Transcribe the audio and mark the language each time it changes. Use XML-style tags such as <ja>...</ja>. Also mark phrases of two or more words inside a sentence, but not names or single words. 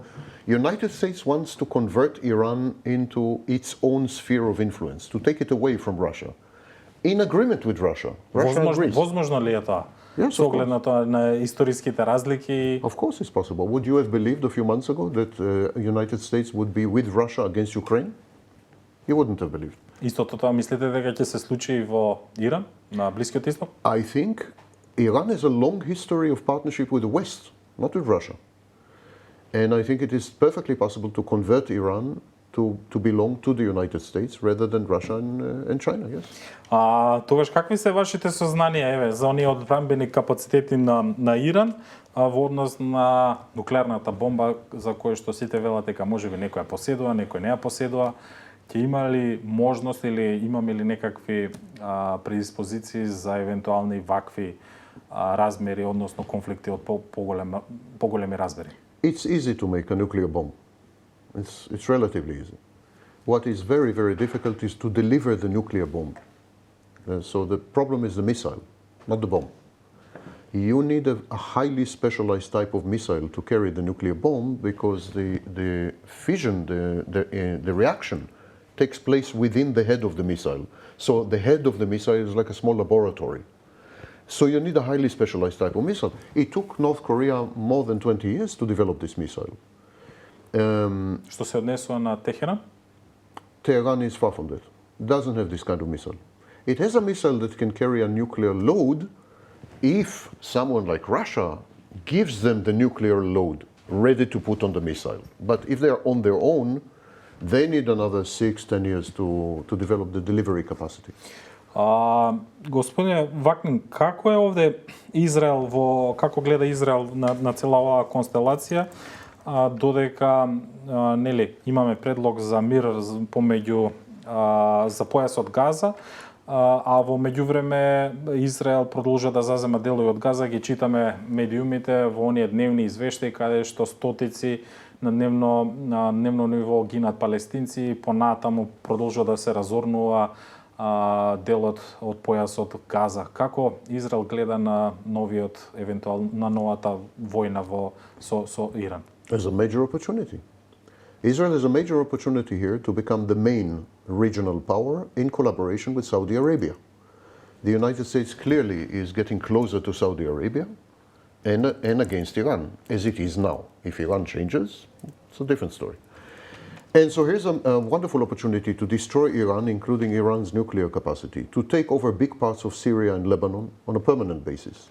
<en>United States wants to convert Iran into its own sphere of influence, to take it away from Russia. In agreement with Russia. Russia agrees.</en> <mk>Возможно ли е тоа?</mk> <en>Yes,</en> <mk>Со оглед на тоа на историските разлики.</mk> <en>Of course it's possible. Would you have believed a few months ago that United States would be with Russia against Ukraine? You wouldn't have believed.</en> <mk>Истото тоа мислите дека ќе се случи и во Иран, на Блискиот Исток?</mk> <en>I think Iran has a long history of partnership with the West, not with Russia. And I think it is perfectly possible to convert Iran to belong to the United States rather than Russia and China, yes.</en> <mk>Тогаш какви се вашите сознанија за оние одбранбени капацитети на Иран во однос на нуклеарната бомба за која што сите велат дека можеби некој ја поседува, некој не ја поседува? Ќе има ли можност или имаме ли некакви предиспозиции за евентуални вакви размери, односно конфликти од поголеми размери?</mk> <en>It's easy to make a nuclear bomb. It's relatively easy. What is very, very difficult is to deliver the nuclear bomb. So the problem is the missile, not the bomb. You need a highly specialized type of missile to carry the nuclear bomb because the fission, the reaction takes place within the head of the missile. So the head of the missile is like a small laboratory. So you need a highly specialized type of missile. It took North Korea more than 20 years to develop this missile.</en> <mk>Што се однесува на Техеран?</mk> <en>Tehran is far from that. Doesn't have this kind of missile. It has a missile that can carry a nuclear load if someone like Russia gives them the nuclear load ready to put on the missile. But if they are on their own, they need another 6-10 years to develop the delivery capacity.</en> <mk>Господине Вакнин, како е овде Израел како гледа Израел на цела оваа констелација, додека нели имаме предлог за мир помеѓу за појасот Газа, а во меѓувреме Израел продолжува да зазема делови од Газа, ги читаме медиумите во оние дневни извештаи каде што стотици на дневно ниво гинат палестинци, понатаму продолжува да се разорнува делот од појасот Газа. Како Израел гледа на на новата војна со Иран?</mk> <en>There's a major opportunity. Israel has a major opportunity here to become the main regional power in collaboration with Saudi Arabia. The United States clearly is getting closer to Saudi Arabia and against Iran, as it is now. If Iran changes, it's a different story. And so here's a wonderful opportunity to destroy Iran, including Iran's nuclear capacity, to take over big parts of Syria and Lebanon on a permanent basis,</en>